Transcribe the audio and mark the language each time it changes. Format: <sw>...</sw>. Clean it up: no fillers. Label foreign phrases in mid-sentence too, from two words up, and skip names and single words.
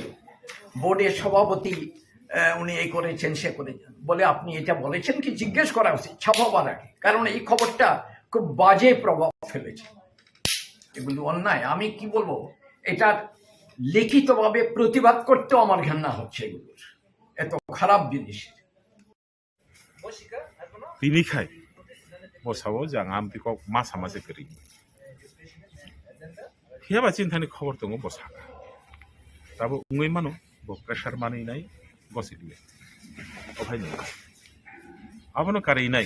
<bn>বোর্ডের সভাপতি উনি এই করেছেন সে করেছেন বলে আপনি এটা বলেছেন কি, জিজ্ঞেস করা উচিত ছাপাবার আগে, কারণ এই খবরটা খুব বাজে প্রভাব ফেলেছে। এগুলো অন্যায়। আমি কি বলবো, এটার লিখিতভাবে প্রতিবাদ করতেও আমার ঘৃণা হচ্ছে এগুলোর, এত খারাপ জিনিস।</bn> <trp>Binikai, bosawo jang ampi kok masa masa kering. Hiaba cintani khobor tongo bosaka. Tabo ungui mano, bo pressure mani nai, bosikle. Obhai nai. Abono karai nai.</trp>